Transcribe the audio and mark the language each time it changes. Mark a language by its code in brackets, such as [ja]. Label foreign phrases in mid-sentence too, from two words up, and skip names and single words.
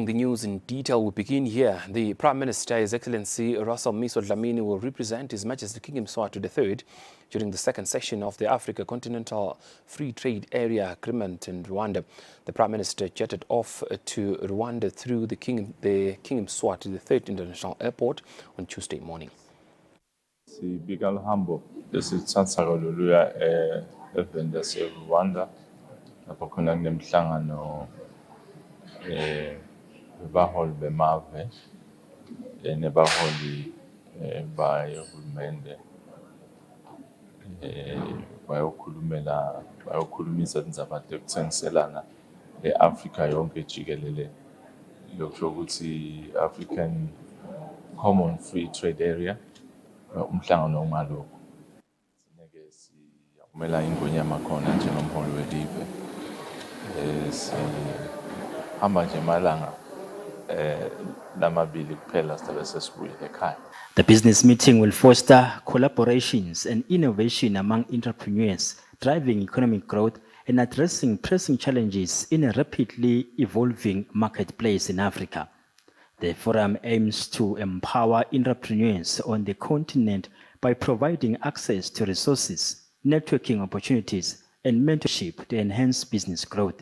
[en] The news in detail will begin here. The Prime Minister, His Excellency Russell Miso Dlamini, will represent His Majesty King Eswatini III during the second session of the Africa Continental Free Trade Area Agreement in Rwanda. The Prime Minister jetted off to Rwanda through the King Eswatini III International Airport on Tuesday morning. [ss] Sibika uhambo lesithatha kololuya event yase Rwanda lapho khona kunemhlangano baholi bemave nebaholi bahulumende bayokhulumisa indaba yokuthengiselana e-Africa yonke jikelele lokusho ukuthi African Common Free Trade Area umhlangano ongalokho sineke siyamela ingonyama khona njengomholi welive sihamba nje malanga namabili kuphela sibe sesibuyile ekhaya. [en] The business meeting will foster collaborations and innovation among entrepreneurs, driving economic growth and addressing pressing challenges in a rapidly evolving marketplace in Africa. The forum aims to empower entrepreneurs on the continent by providing access to resources, networking opportunities, and mentorship to enhance business growth.